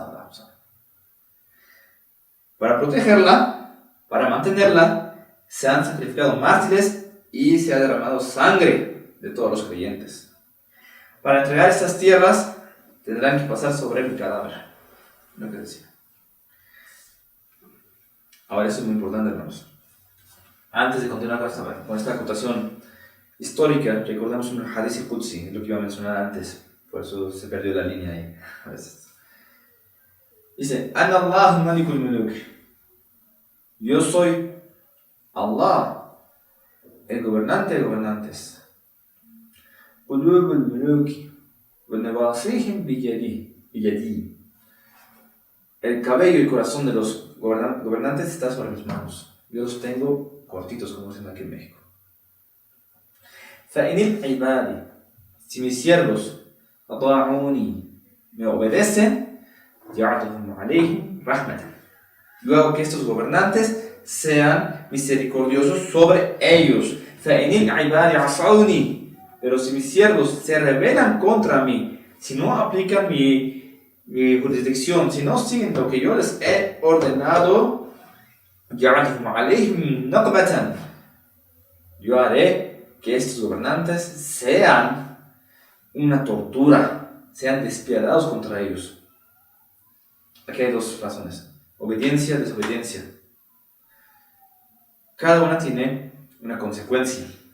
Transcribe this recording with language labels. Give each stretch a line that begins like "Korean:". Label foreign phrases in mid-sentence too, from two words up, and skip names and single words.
Spanish: Para protegerla, para mantenerla, se han sacrificado mártires y se ha derramado sangre de todos los creyentes. Para entregar estas tierras, tendrán que pasar sobre mi cadáver. Lo que decía. Ahora, eso es muy importante, hermanos. Antes de continuar con esta acotación histórica, recordamos un
Arabic: حديث قدسي,
Spanish: lo que iba a mencionar antes, por eso se perdió la línea ahí a veces. Dice,
Arabic: أنا الله ملك الملوك.
Spanish: Yo soy Allah, el gobernante de gobernantes.
Arabic: قلوب الملوك ونواصيهم بيدي.
Spanish: El cabello y el corazón de los gobernantes está sobre mis manos. Yo los tengo cortitos, como dicen aquí en México.
Arabic: فَإِنِ الْعِبَادِ
Spanish: Si mis siervos أطاعوني me obedecen,
Arabic: جَعَلْتُهُمْ عَلَيْهِمْ رَحْمَةً.
Spanish: Luego que estos gobernantes sean misericordiosos sobre ellos.
Arabic: فَإِنِ الْعِبَادِ عَصَوْنِي
Spanish: Pero si mis siervos se rebelan contra mí, si no aplican mi jurisdicción, si no siguen lo que yo les he ordenado,
Arabic: جَعَلْتُهُمْ عَلَيْهِمْ نَقْبَةً
Spanish: Yo haré que estos gobernantes sean una tortura, sean despiadados contra ellos. Aquí hay dos razones: obediencia, desobediencia. Cada una tiene una consecuencia.